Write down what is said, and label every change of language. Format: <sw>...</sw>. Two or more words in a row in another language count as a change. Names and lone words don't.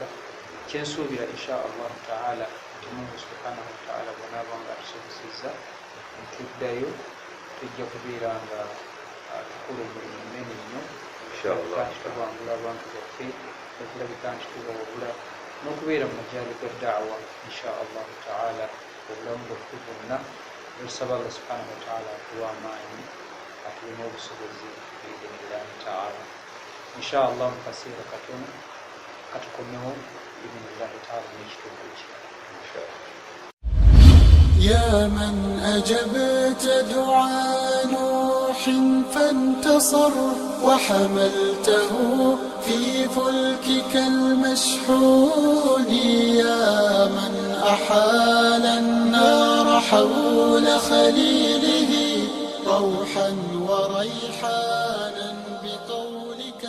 <lg>Kyensuubira</lg> <ar>إن شاء الله تعالى</ar> <lg>nti Mungu</lg> <ar>سبحانه وتعالى</ar> <lg>bw'anaaba nga atusobozezza ntuddayo tujja kubeera nga tukola omulimu munene nnyo tubangula abantu baffe okulabika nti tubawabula n'okubeera mu majaali ga da'wa</lg> <ar>إن شاء الله تعالى</ar> <lg>obulamu bwaffe bwonna. Tusaba Allah</lg> <ar>سبحانه وتعالى</ar> <lg>atuwa amaanyi atuwe n'obusobozi</lg> <ar>بإذن الله تعالى إن شاء الله</ar> <lg>mu kaseera katono katukomewo</lg> <ar>بإذن الله تعالى</ar> <lg>n'ekitundu ekirala</lg> <ar>إن شاء الله. يا من أجبت دعاء نوح فانتصر وحملته في فلكك المشحون، يا من أحال النار حول خليله روحا وريحانا بقول</ar>